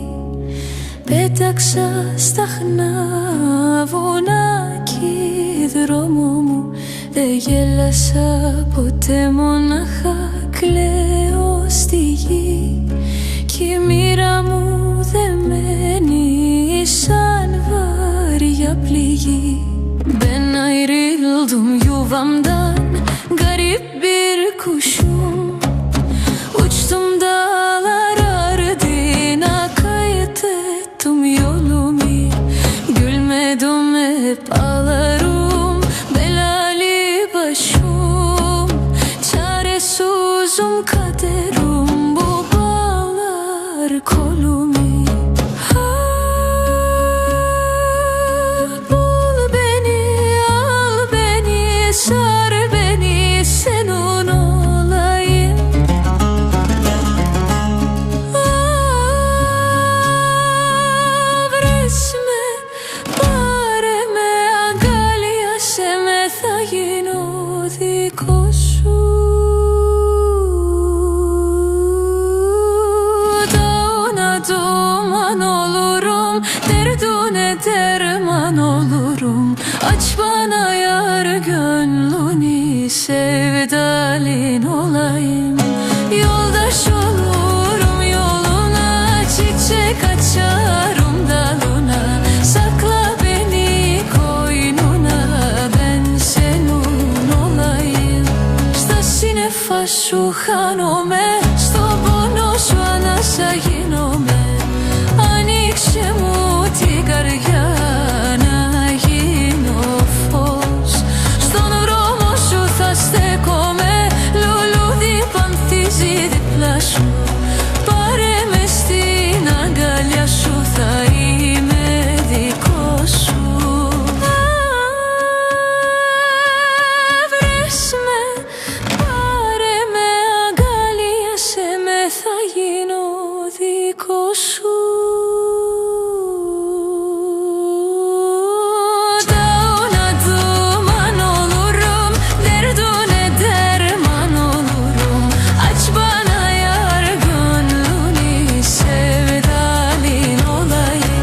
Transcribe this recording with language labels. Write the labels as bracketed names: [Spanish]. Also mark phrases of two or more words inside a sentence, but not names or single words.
[Greek] Πέταξα σταχνά βουνά κι δρόμο μου. Δεν γέλασα ποτέ, μονάχα κλαίω στη γη. Κι η μοίρα μου δεμένη σαν βάρια πληγή. [Turkish] Ben ayrıldım yuvamdan, garip bir kuşum. Uçtum dağlar ardına, kayıt ettim yolumu. Gülmedim hep ağlarım, belali başım. Çaresizim kaderim, bu bağlar kolumu. Sar beni, senin olayım. [Greek] Βρες με, πάρε με, αγκάλιασε με, θα γίνω δικό σου. [Turkish] Dağına duman olurum, derdine derman olurum. Aç bana yar gönlünü, sevdalin olayım. Yoldaş olurum yoluna, çiçek açarım dalına. Sakla beni koynuna, ben senin olayım. [Greek] Στα σύννεφα σου χάνομαι, στο πόνο σου ανάσα γίνομαι. Ανοίξε μου την καρδιά να γίνω φως. Στον δρόμο σου θα στέκομαι, λουλούδι πανθίζει δίπλα σου. Πάρε με στην αγκαλιά σου, θα είμαι δικός σου. Βρες με, πάρε με, αγκαλίασε με, θα γίνω δικός σου. [Turkish] Dağına duman olurum, derdine derman olurum. Aç bana yar gönlünü, sevdalin olayım.